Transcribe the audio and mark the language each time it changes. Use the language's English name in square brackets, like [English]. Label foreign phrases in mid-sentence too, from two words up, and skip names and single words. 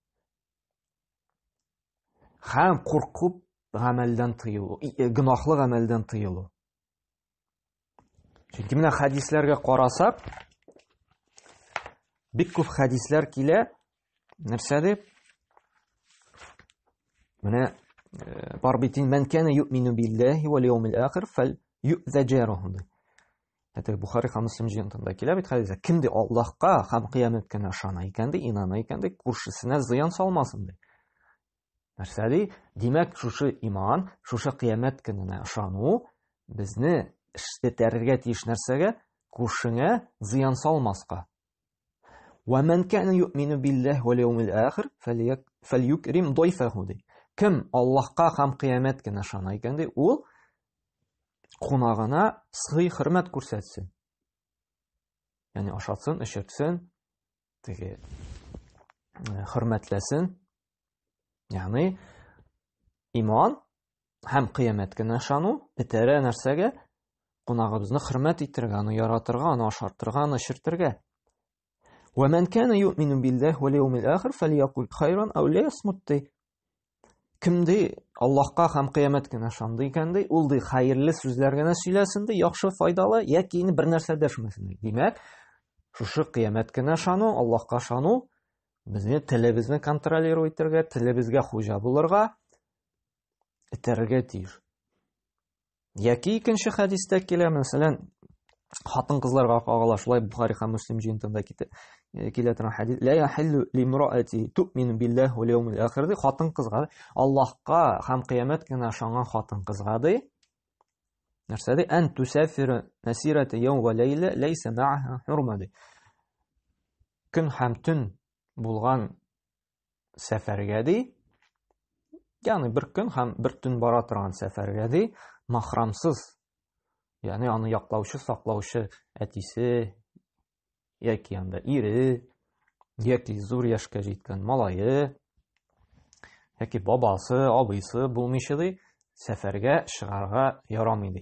[Tatar] Һәм куркып гамәлдән тыелу, гынахлы гамәлдән тыелу. Чөнки менә хәдисләргә карасак, бик күп хәдисләр килә. Нәрсә дип? Менә бар бит: [Arabic] "من كان يؤمن بالله واليوم الآخر فلا يؤذ جاره". [Tatar] Это Бухари һәм Муслим җыентында килә бит хәдис. Кемде Аллаһка һәм кыямәт көненә ышана икән ди, инана икән ди, күршесенә зыян салмасын ди. Нәрсә ди? Димәк, шушы иман, шушы кыямәт көненә ышану безне эшләтергә тиеш нәрсәгә? Күршеңә зыян салмаска. [Arabic] ومن كان يؤمن بالله واليوم الآخر فليكرم ضيفه ди. [Tatar] Кем Аллаһка һәм кыямәт көненә ышана икән ди, ул кунагына сый хөрмәт күрсәтсен. Яни ашатсын, эчертсен, теге хөрмәтләсен. Яни иман һәм кыямәт көненә ышану этәрә нәрсәгә? Кунагыбызны хөрмәт итәргә, аны яратырга, аны ашартырга, аны эчертергә. [Arabic] ومن كان يؤمن بالله واليوم الآخر فليقل خيرا أو ليصمت. [Tatar] Кемде Аллаһка һәм кыямәт көненә ышанды икән ди, ул ди хәерле сүзләр генә сөйләсен ди, яхшы, файдалы, яки бер нәрсә дәшмәсен ди. Димәк, шушы кыямәт көненә ышану, Аллаһка ышану безне телебезне контролировать итәргә, телебезгә хуҗа булырга этәргә тиеш. Яки икенче хәдистә килә, мәсәлән, хатын-кызларга кагыла, шулай Бухари һәм Муслим җыентында килә торган хәдис. [Arabic] لا يحل لامرأة تؤمن بالله واليوم الآخر [Tatar] ди, хатын-кызга, Аллаһка һәм кыямәт көненә ышанган хатын-кызга ди, Нәрсә ди? [Arabic] أن تسافر مسيرة يوم وليلة ليس معها حرمة ди. [Tatar] Көн һәм төн булган сәфәргә ди, ягъни бер көн һәм бер төн бара торган сәфәргә ди, махрамсыз, ягъни аны яклаучы, саклаучы әтисе яки анда ире, яки зур яшькә җиткән малае, яки бабасы, абыйсы булмыйча ди, сәфәргә чыгарга ярамый ди.